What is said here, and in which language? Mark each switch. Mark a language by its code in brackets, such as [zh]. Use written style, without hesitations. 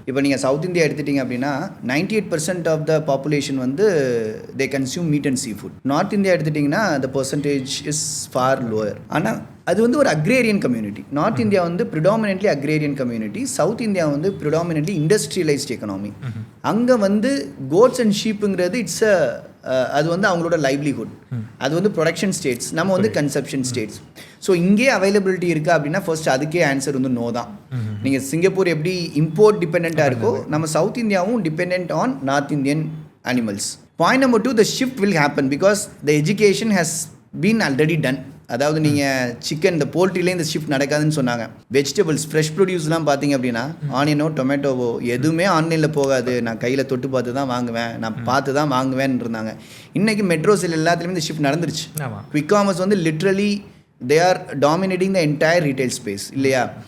[ta] இப்போ நீங்கள் south India எடுத்துட்டீங்க அப்படின்னா [en] 98% of the population வந்து they consume meat and seafood. [ta] North India எடுத்துட்டிங்கன்னா [en] the percentage is far lower. [ta] ஆனால் அது வந்து ஒரு அக்ரேரியன் கம்யூனிட்டி. நார்த் இந்தியா வந்து predominantly agrarian community, south India வந்து ப்ரிடாமினென்ட்லி இண்டஸ்ட்ரியலைஸ்ட் எக்கனாமி. அங்கே வந்து கோட்ஸ் அண்ட் ஷீப்புங்கிறது அது வந்து அவங்களோட லைவ்லிஹுட், அது வந்து ப்ரொடக்ஷன் ஸ்டேட்ஸ், நம்ம வந்து கன்சப்ஷன் ஸ்டேட்ஸ். ஸோ இங்கே அவைலபிலிட்டி இருக்குது அப்படின்னா ஃபர்ஸ்ட் அதுக்கே ஆன்சர் வந்து நோ தான். நீங்கள் சிங்கப்பூர் எப்படி இம்போர்ட் டிபெண்ட்டாக இருக்கோ, நம்ம சவுத் இந்தியாவும் depend on north Indian animals. [en] Point number 2, the shift will happen because the education has been already done. [ta] அதாவது நீங்கள் சிக்கன் இந்த போல்ட்ரிலே இந்த ஷிஃப்ட் நடக்காதுன்னு சொன்னாங்க. வெஜிடபிள்ஸ் ஃப்ரெஷ் ப்ரொடியூஸ்லாம் பார்த்தீங்க அப்படின்னா ஆனியனோ டொமேட்டோவோ எதுவுமே ஆன்லைனில் போகாது, நான் கையில் தொட்டு பார்த்து தான் வாங்குவேன், நான் பார்த்து தான் வாங்குவேன்னு இருந்தாங்க. இன்றைக்கி மெட்ரோஸில் எல்லாத்துலேயுமே இந்த ஷிஃப்ட் நடந்துருச்சு. குவிக் காமர்ஸ் வந்து [en] literally they are dominating the entire retail space [ta] இல்லையா.